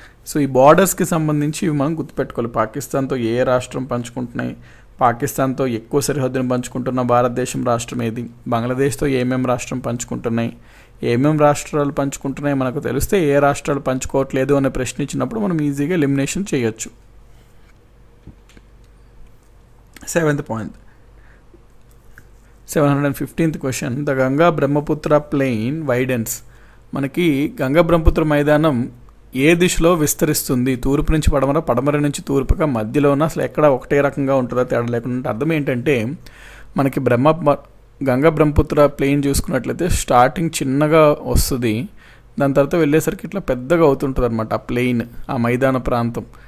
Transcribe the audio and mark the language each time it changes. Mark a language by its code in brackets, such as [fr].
[te] So ఈ బార్డర్స్కి సంబంధించి ఇవి మనం గుర్తుపెట్టుకోవాలి. పాకిస్తాన్తో ఏ రాష్ట్రం పంచుకుంటున్నాయి, పాకిస్తాన్తో ఎక్కువ సరిహద్దును పంచుకుంటున్న భారతదేశం రాష్ట్రం ఏది, బంగ్లాదేశ్తో ఏమేం రాష్ట్రం పంచుకుంటున్నాయి, ఏమేం రాష్ట్రాలు పంచుకుంటున్నాయి మనకు తెలిస్తే ఏ రాష్ట్రాలు పంచుకోవట్లేదు అనే ప్రశ్న ఇచ్చినప్పుడు మనం ఈజీగా ఎలిమినేషన్ చేయొచ్చు. [en] 7th point, 715th question. The Ganga Brahmaputra plain widens. [te] మనకి గంగా బ్రహ్మపుత్ర మైదానం ఏ దిశలో విస్తరిస్తుంది? తూర్పు నుంచి పడమర, పడమర నుంచి తూర్పుగా, మధ్యలోన, అసలు ఎక్కడ ఒకటే రకంగా ఉంటుందో తేడా లేకుండా. అర్థం ఏంటంటే మనకి గంగా బ్రహ్మపుత్ర ప్లెయిన్ చూసుకున్నట్లయితే స్టార్టింగ్ చిన్నగా వస్తుంది, దాని తర్వాత వెళ్ళేసరికి ఇట్లా పెద్దగా అవుతుంటుంది అనమాట ఆ ప్లెయిన్, ఆ మైదాన ప్రాంతం.